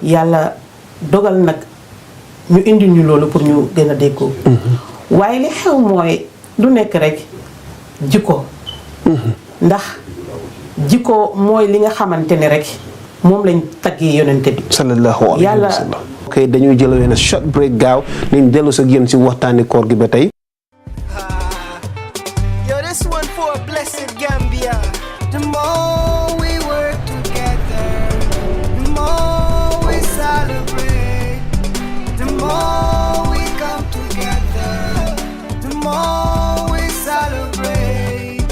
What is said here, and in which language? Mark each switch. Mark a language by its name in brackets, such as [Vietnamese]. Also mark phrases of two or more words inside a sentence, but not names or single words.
[Wolof] yàlla dogal nag ñu indi ñu loolu pour ñu gën a déggoo waaye li xew mooy du nekk rek jikko ndax jikko mooy li nga xamante ne rek moom lañ taggee yonente bi [Arabic] صلى الله عليه وسلم [Wolof] ok dañuy jël wenn [English] short break [Wolof] gaaw nañ dellu sa yéen si waxtaani koor gi ba tey [English] Yo, this one for a blessed Gambia. The more we work together, the more we celebrate. The more we come together, the more we celebrate.